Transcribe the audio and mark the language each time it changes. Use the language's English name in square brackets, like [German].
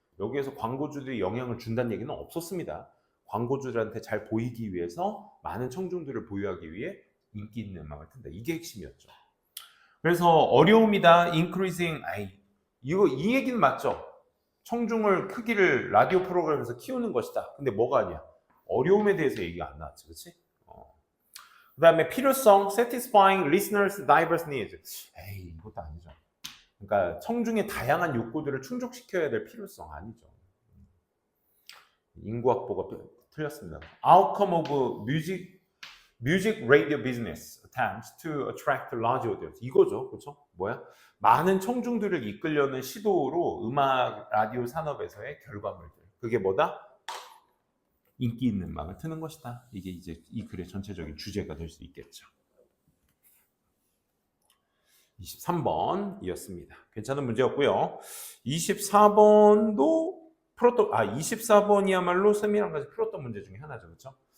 [Korean] 여기에서 광고주들이 영향을 준다는 얘기는 없었습니다. 광고주들한테 잘 보이기 위해서, 많은 청중들을 보유하기 위해 인기 있는 음악을 튼다. 이게 핵심이었죠. 그래서 어려움이다. increasing. 이 얘기는 맞죠? 청중을 크기를 라디오 프로그램에서 키우는 것이다. 근데 뭐가 아니야? 어려움에 대해서 얘기가 안 나왔지, 그렇지? 그 다음에 필요성, [English] satisfying listeners' diverse needs. [Korean] 이것도 아니죠. 그러니까 청중의 다양한 욕구들을 충족시켜야 될 필요성 아니죠. 인구학보가 틀렸습니다. [English] Outcome of music radio business attempts to attract large audience. [Korean] 이거죠, 그렇죠? 뭐야? 많은 청중들을 이끌려는 시도로 음악 라디오 산업에서의 결과물들. 그게 뭐다? 인기 있는 음악을 트는 것이다. 이게 이제 이 글의 전체적인 주제가 될 수 있겠죠. 23번이었습니다. 괜찮은 문제였고요. 24번도 24번이야말로 쌤이랑 같이 풀었던 문제 중에 하나죠. 그렇죠?